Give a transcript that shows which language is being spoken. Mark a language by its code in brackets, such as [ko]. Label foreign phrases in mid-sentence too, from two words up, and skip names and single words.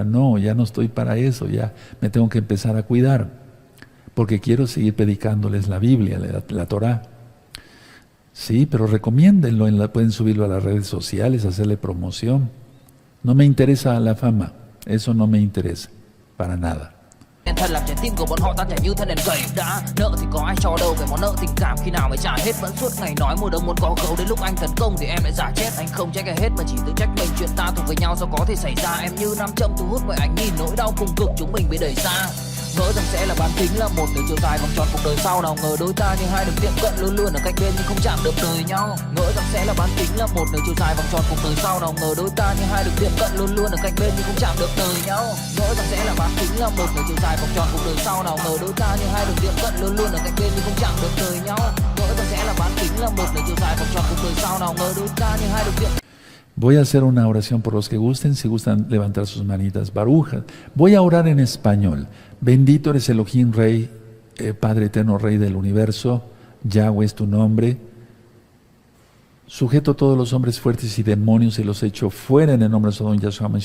[es] No, ya no estoy para eso, ya me tengo que empezar a cuidar, porque quiero seguir predicándoles la Biblia, la Torah. Sí, pero recomiéndenlo, pueden subirlo a las redes sociales, hacerle promoción. No me interesa la fama, eso no me interesa, para nada. [vi] Thật làm trái tim của bọn họ tan chảy như thân đèn cầy. Đã nợ thì có ai cho đâu, về món nợ tình cảm khi nào mới trả hết. Vẫn suốt ngày nói mùa đông muốn có gấu, đến lúc anh tấn công thì em lại giả chết. Anh không trách ai hết mà chỉ tự trách mình, chuyện ta thuộc về nhau sao có thể xảy ra. Em như nam châm thu hút mọi ánh nhìn, nỗi đau cùng cực chúng mình bị đẩy xa. Ngỡ rằng sẽ là bán kính, là một đường chiều dài vòng tròn cuộc đời sau. Nào ngờ đôi ta như hai đường tiệm cận, luôn luôn ở cạnh bên nhưng không chạm được đời nhau. Ngỡ rằng sẽ là bán kính, là một đường chiều dài vòng tròn cuộc đời sau. Nào ngờ đôi ta như hai đường tiệm cận, luôn luôn ở cạnh bên nhưng không chạm được đời nhau. Ngỡ rằng sẽ là bán kính, là một đường chiều dài vòng tròn cuộc đời sau. Nào ngờ đôi ta như hai đường tiệm cận, luôn luôn ở cạnh bên nhưng không chạm được đời nhau. Ngỡ rằng sẽ là bán kính, là một đường chiều dài vòng tròn cuộc đời sau. Nào ngờ đôi ta như hai đường tiệm. [es] Voy a hacer una oración por los que gusten, si gustan levantar sus manitas, barujas. Voy a orar en español. Bendito eres Elohim, Rey, Padre eterno, Rey del universo. Yahweh es tu nombre. Sujeto a todos los hombres fuertes y demonios y los echo fuera en el nombre de Sodom Yahshua HaMashiach.